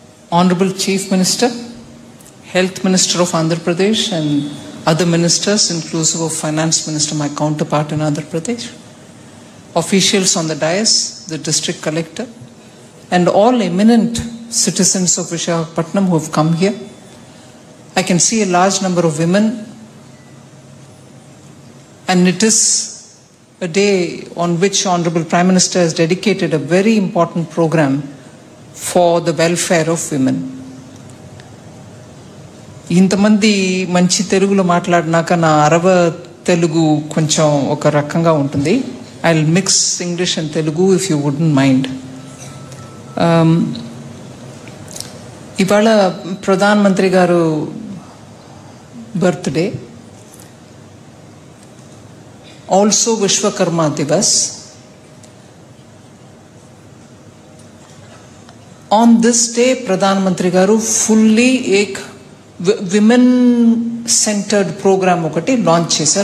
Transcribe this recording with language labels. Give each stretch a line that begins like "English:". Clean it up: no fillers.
English: Honorable Chief Minister, Health Minister of Andhra Pradesh and other ministers inclusive of Finance Minister, my counterpart in Andhra Pradesh, officials on the dais, the District Collector and all eminent citizens of Visakhapatnam who have come here. I can see a large number of women, and it is a day on which Honorable Prime Minister has dedicated a very important program for the welfare of women.
Telugu: ఇంతమంది మంచి తెలుగులో మాట్లాడినాక నా అరవ తెలుగు కొంచెం ఒక రకంగా ఉంటుంది.
English: I'll mix English and Telugu if you wouldn't mind.
Telugu: ఇవాళ ప్రధాన మంత్రి గారు birthday,
English: also Vishwakarma Divas. On this day, Pradhan Mantri garu fully ek women centered program
Telugu: okati launch chesar.